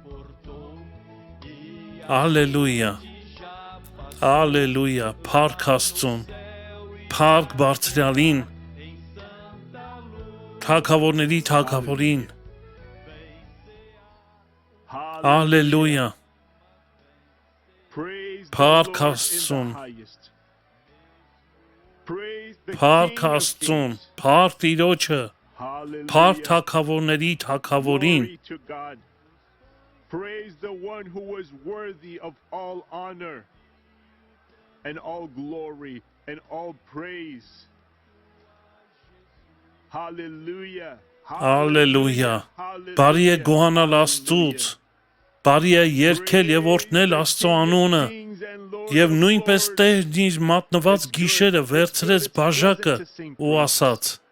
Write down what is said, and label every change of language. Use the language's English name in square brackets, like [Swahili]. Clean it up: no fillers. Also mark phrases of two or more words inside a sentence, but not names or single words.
[Armenian] Ալելույա։ Ալելույա, փառք Աստծուն։ Փառք Բարձրյալին։ Թագավորների Թագավորին։ Ալելույա։ Փառք Աստծուն։ Փառք Աստծուն, փառք Տիրոջը, փառք Թագավորների Թագավորին։ [English] Praise the one who is worthy of all honor and all glory and all praise. Hallelujah. [Armenian] Ալելույա։ Բարի է գոհանալ Աստծուց։ Բարի է երգել եւ օրհնել Աստծո անունը։ Եվ նույնպես Տերն իր մատնված գիշերը վերցրեց բաժակը ու ասաց.